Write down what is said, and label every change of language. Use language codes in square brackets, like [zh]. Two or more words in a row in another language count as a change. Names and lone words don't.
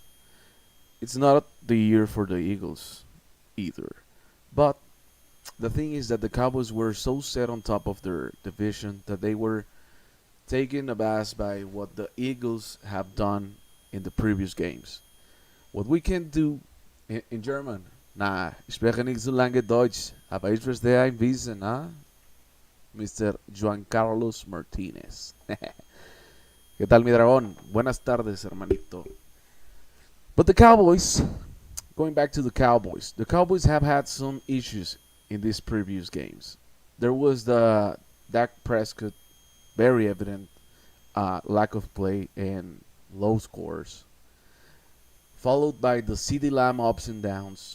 [en] It's not the year for the Eagles either. But the thing is that the Cowboys were so set on top of their division that they were taken abass by what the Eagles have done in the previous games. What we can do in German, [de] Na, ich spreche nicht so lange Deutsch, aber ich verstehe ein bisschen, ah? [en] Mr. Juan Carlos Martinez. [es] ¿Qué tal, mi dragón? Buenas tardes, hermanito. [en] But the Cowboys, going back to the Cowboys have had some issues in these previous games. There was the Dak Prescott, very evident lack of play and low scores, followed by the CeeDee Lamb ups and downs.